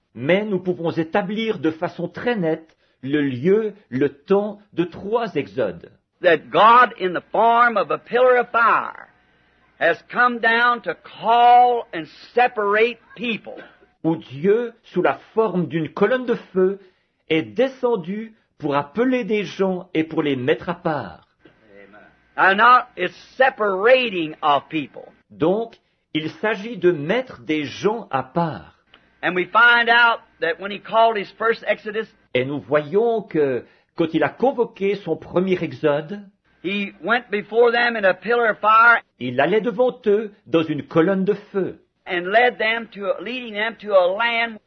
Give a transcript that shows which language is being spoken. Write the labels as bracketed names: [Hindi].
[French] mais nous pouvons établir de façon très nette le lieu, le temps de 3 exodes. [English] that God, in the form of a pillar of fire, has come down to call and separate people. [French] Où Dieu, sous la forme d'une colonne de feu, est descendu pour appeler des gens et pour les mettre à part. [English] And now it's separating of people. [French] Donc, il s'agit de mettre des gens à part. [English] And we find out that when he called his first Exodus, [French] Et nous voyons que, quand il a convoqué son premier exode, [English] he went before them in a pillar of fire [French] il allait devant eux dans une colonne de feu. [English] and leading them to a land